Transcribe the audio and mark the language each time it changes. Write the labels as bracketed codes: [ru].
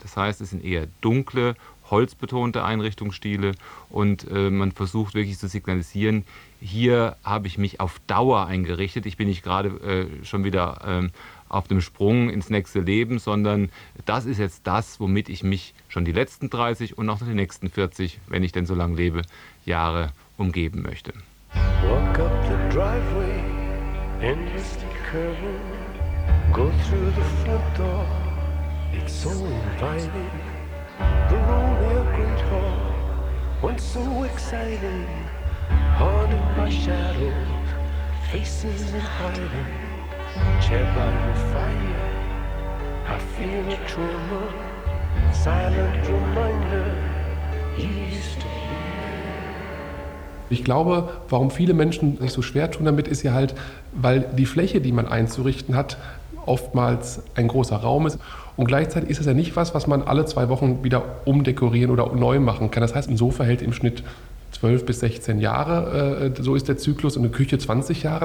[de] Das heißt, es sind eher dunkle, holzbetonte Einrichtungsstile und man versucht wirklich zu signalisieren, hier habe ich mich auf Dauer eingerichtet, ich bin nicht gerade schon wieder auf dem Sprung ins nächste Leben, sondern das ist jetzt das, womit ich mich schon die letzten 30 und auch noch die nächsten 40, wenn ich denn so lange lebe, Jahre umgeben möchte. [en] Walk up the driveway, endlessly curving, go through the front door, it's so inviting, the room near Great Hall, once so exciting, haunted by shadows, faces in hiding. Chair by the fire, I feel a trauma, silent reminder, east. [de] Ich glaube, warum viele Menschen sich so schwer tun damit, ist ja halt, weil die Fläche, die man einzurichten hat, oftmals ein großer Raum ist. Und gleichzeitig ist es ja nicht was, was man alle zwei Wochen wieder umdekorieren oder neu machen kann. Das heißt, ein Sofa hält im Schnitt 12 bis 16 Jahre, so ist der Zyklus, und eine Küche 20 Jahre.